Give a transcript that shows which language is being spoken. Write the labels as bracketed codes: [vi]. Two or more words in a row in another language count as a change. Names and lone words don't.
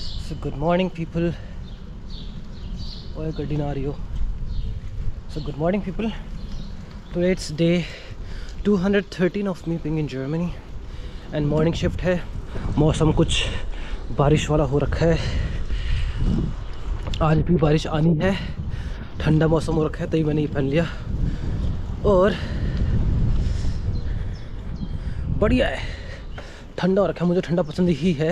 [en] So good morning people. [hi] ओए गड्डी ना आ रही हो. [en] So good morning people. Today it's day 213 of me being in Germany and morning shift है. [hi] मौसम कुछ बारिश वाला हो रखा है. आज भी बारिश आनी है. ठंडा मौसम हो रखा है तभी मैंने ये पहन लिया और बढ़िया है. ठंडा हो रखा है. मुझे ठंडा पसंद ही है.